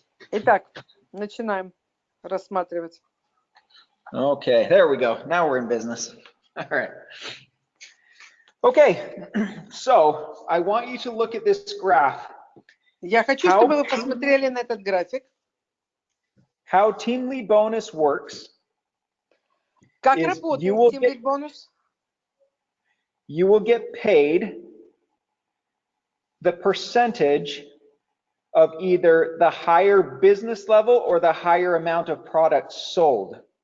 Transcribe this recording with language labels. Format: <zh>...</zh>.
<ru>Итак, начинаем рассматривать.</ru> <en>Okay, there we go. Now we're in business. All right. Okay, so I want you to look at this graph.</en> <ru>Я хочу, чтобы вы посмотрели на этот график.</ru> <en>How Team Lead Bonus works.</en> <ru>Как работает Team Lead Bonus?</ru> <en>You will get paid the percentage of either the higher business level or the higher amount of products sold.</en>